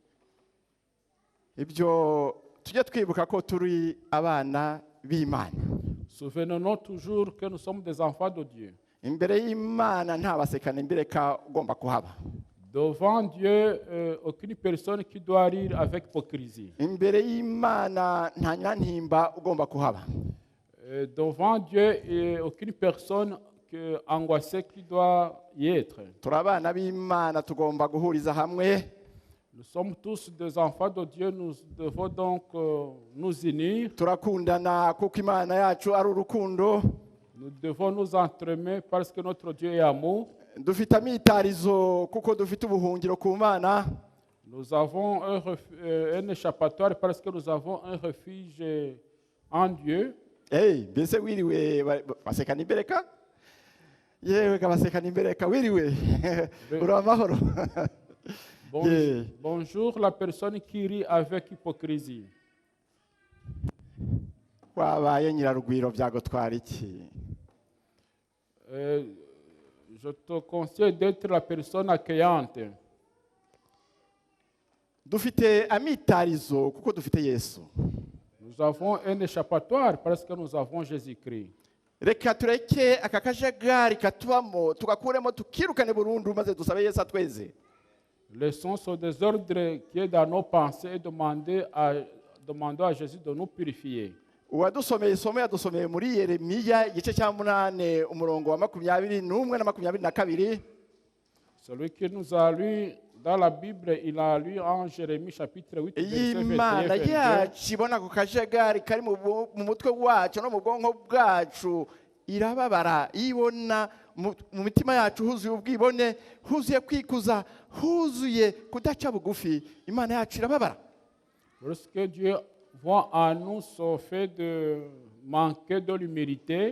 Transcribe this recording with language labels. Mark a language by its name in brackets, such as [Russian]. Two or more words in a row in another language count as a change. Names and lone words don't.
[Kinyarwanda] Ibyo tujye twibuka ko turi abana b'Imana. [French] Souvenons-nous toujours que nous sommes des enfants de Dieu. [Kinyarwanda] Imbere y'Imana nta basekana imbereka ugomba kuhaba. [French] Devant Dieu, aucune personne qui doit rire avec hypocrisie. [Kinyarwanda] Imbere y'Imana nta nyantimba ugomba kuhaba. [French] Devant Dieu, aucune personne angoissée qui doit y être. [Kinyarwanda] Turi abana b'Imana tugomba guhuriza hamwe. [French] Nous sommes tous des enfants de Dieu, nous devons donc nous unir. [Kinyarwanda] Turakundana kuko Imana yacu ari urukundo. [French] Nous devons nous entraimer parce que notre Dieu est amour. [Kinyarwanda] Dufite amitarizo kuko dufite ubuhungiro ku Mana. [French] Nous avons un échappatoire parce que nous avons un refuge en Dieu. [Kinyarwanda] Mbese wiriwe basekana imbereka? Yewe basekana imbereka wiriwe. Uri amahoro. [French] Bonjour la personne qui rit avec hypocrisie. [Kinyarwanda] Wabaye nyirarugwiro byagutwara iki? [French] Je te conseille d'être la personne accueillante. [Kinyarwanda] Dufite amitarizo kuko dufite Yesu. [French] Nous avons un échappatoire parce que nous avons Jésus-Christ. [Kinyarwanda] Reka tureke aka kajagari katubamo tugakuremo tukirukane burundu maze dusabe Yesu atweze. [French] Laissons ce désordre qui est dans nos pensées et demandons à Jésus de nous purifier. [Kinyarwanda] Uwadusomeye isomo yadusomeye muri Yeremiya igice cya 8 umurongo wa 21 na 22. [French] Celui qui nous a lu dans la Bible, il a lu en Jérémie chapitre 8 verset 21. [Kinyarwanda] Imana yacu ibona ku kajagari kari mu mutwe wacu no mu bwonko bwacu irababara ibona mu mitima yacu huzuye ubwibone, huzuye kwikuza, huzuye kudaca bugufi. Imana yacu irababara. [French] Lorsque Dieu voit en nous ce fait de manquer de l'humilité,